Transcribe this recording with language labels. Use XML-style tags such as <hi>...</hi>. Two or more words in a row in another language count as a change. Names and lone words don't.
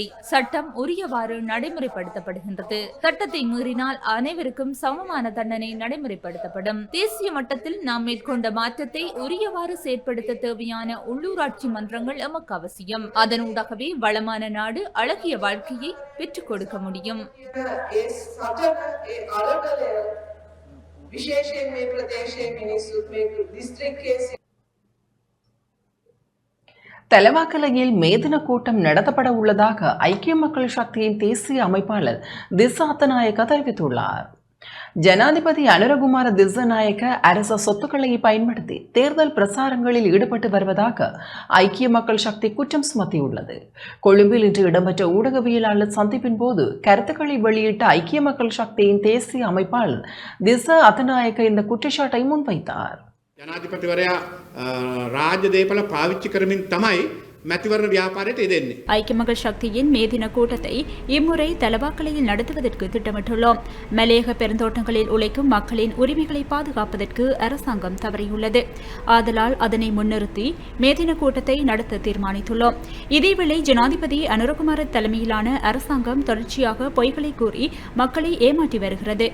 <ta>சட்டம் உரியவாறு நடைமுறைப்படுத்தப்படுகின்றது. சட்டத்தை மீறினால் அனைவருக்கும் சமமான தண்டனை நடைமுறைப்படுத்தப்படும். தேசிய மட்டத்தில் நாம் மேற்கொண்ட மாற்றத்தை உரியவாறு செயற்படுத்த தேவையான உள்ளூராட்சி மன்றங்கள் எமக்கு அவசியம். அதனூடாகவே வளமான நாடு அழகிய வாழ்க்கையை பெற்றுக் கொடுக்க முடியும்.</ta> <si>විශේෂයෙන් මේ ප්‍රදේශයේ මිනිස්සු මේ දිස්ත්‍රික්කයේ</si> <ta>தலவாக்கலையில் மேதின கூட்டம் நடத்தப்பட உள்ளதாக ஐக்கிய மக்கள் சக்தியின் தேசிய அமைப்பாளர் திஸ்ஸ அத்தநாயக்க தெரிவித்துள்ளார். ஜனாதிபதி அனுரகுமார திஸ்ஸநாயக்க அரச சொத்துக்களை பயன்படுத்தி தேர்தல் பிரசாரங்களில் ஈடுபட்டு வருவதாக ஐக்கிய மக்கள் சக்தி குற்றம் சுமத்தியுள்ளது. கொழும்பில் இன்று இடம்பெற்ற ஊடகவியலாளர் சந்திப்பின் போது கருத்துக்களை வெளியிட்ட ஐக்கிய மக்கள் சக்தியின் தேசிய அமைப்பாளர் திஸ்ஸ அத்தநாயக்க இந்த குற்றச்சாட்டை முன்வைத்தார்.</ta> <si>ජනාධිපතිවරයා රාජ්‍ය දේපල පාවිච්චි කරමින් තමයි මැතිවරණ ව්‍යාපාරයට යෙදෙන්නේ.</si> <ta>ஐக்கிய மக்கள் சக்தியின் மே தின கூட்டத்தை இம்முறை தலவாக்கலையில் நடத்துவதற்கு திட்டமிட்டுள்ளோம். மலையக பெருந்தோட்டங்களில் உழைக்கும் மக்களின் உரிமைகளை பாதுகாப்பதற்கு அரசாங்கம் தவறியுள்ளது. ஆதலால் அதனை முன்னிறுத்தி மே தின கூட்டத்தை நடத்த தீர்மானித்துள்ளோம். இதேவேளை ஜனாதிபதி அனுரகுமார தலைமையிலான அரசாங்கம் தொடர்ச்சியாக பொய்களை கூறி மக்களை ஏமாற்றி வருகிறது.</ta>